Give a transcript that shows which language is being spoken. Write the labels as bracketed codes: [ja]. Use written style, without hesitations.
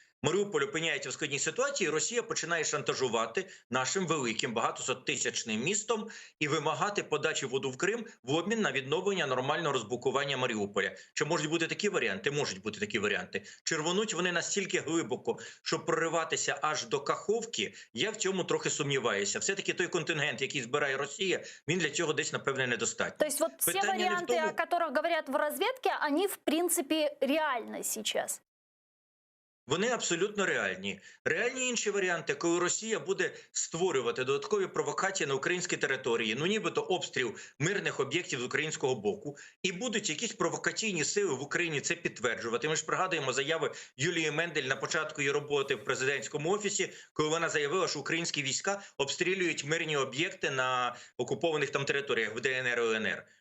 [uk] Маріуполь опиняється в складній ситуації, Росія починає шантажувати нашим великим багатосоттисячним містом і вимагати подачі воду в Крим в обмін на відновлення нормального розблокування Маріуполя. Чи можуть бути такі варіанти? Можуть бути такі варіанти. Чи рвонуть вони настільки глибоко, щоб прориватися аж до Каховки? Я в цьому трохи сумніваюся. Все-таки той контингент, який збирає Росія, він для цього десь, напевне, недостатньо. [ru] То есть вот все варианты, о которых говорят в разведке, они в принципе реальны сейчас? [uk] Вони абсолютно реальні. Реальні інші варіанти, коли Росія буде створювати додаткові провокації на українській території, ну нібито обстріл мирних об'єктів з українського боку, і будуть якісь провокаційні сили в Україні це підтверджувати. Ми ж пригадуємо заяви Юлії Мендель на початку її роботи в президентському офісі, коли вона заявила, що українські війська обстрілюють мирні об'єкти на окупованих там територіях в ДНР і ЛНР.